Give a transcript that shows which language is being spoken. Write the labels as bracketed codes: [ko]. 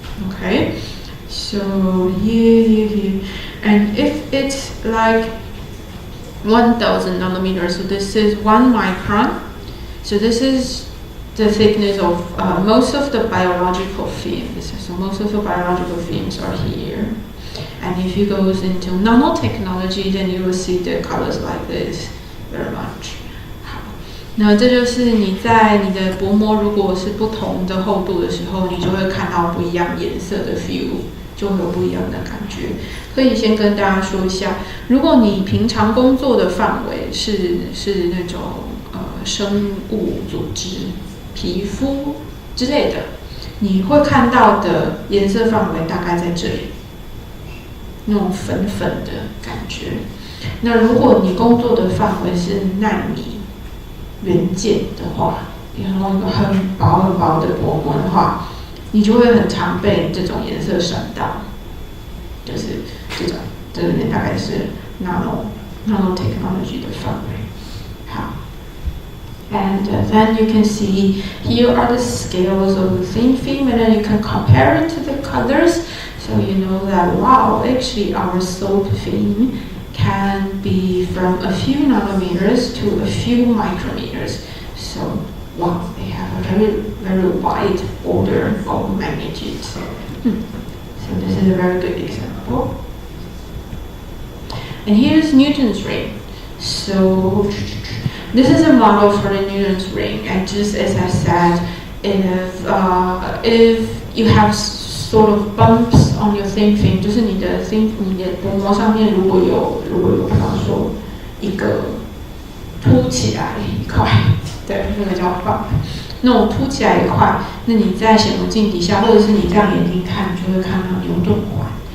[en] Okay, so here. And if it's like 1000 nanometers, so this is 1 micron. So this is the thickness of most of the biological films. So most of the biological films are here. And if you go into nanotechnology, then you will see the colors like this very much. [zh] 好，那这就是你在你的薄膜如果是不同的厚度的时候，你就会看到不一样颜色的 view， 就会有不一样的感觉。可以先跟大家说一下，如果你平常工作的范围是那种生物组织、皮肤之类的，你会看到的颜色范围大概在这里。那种粉粉的感觉。那如果你工作的范围是纳米元件的话，然后一个很薄很薄的薄膜的话，你就会很常被这种颜色闪到，就是这种，这里大概是 nanotechnology 的范围。好。 [en] And then you can see here are the scales of the thin film, and then you can compare it to the colors. So you know that, wow, actually our soap film can be from a few nanometers to a few micrometers. So, wow, they have a very, very wide order of magnitude. So this is a very good example. And here's Newton's ring. So this is a model for the Newton's ring. And just as I said, if you have sort of bumps on your thin film， [zh] 就是你的薄膜上面如果有比方说一个凸起来一块，对，那个叫 bump， 那种凸起来一块，那你在显微镜底下，或者是你这样眼睛看，就会看到牛顿环。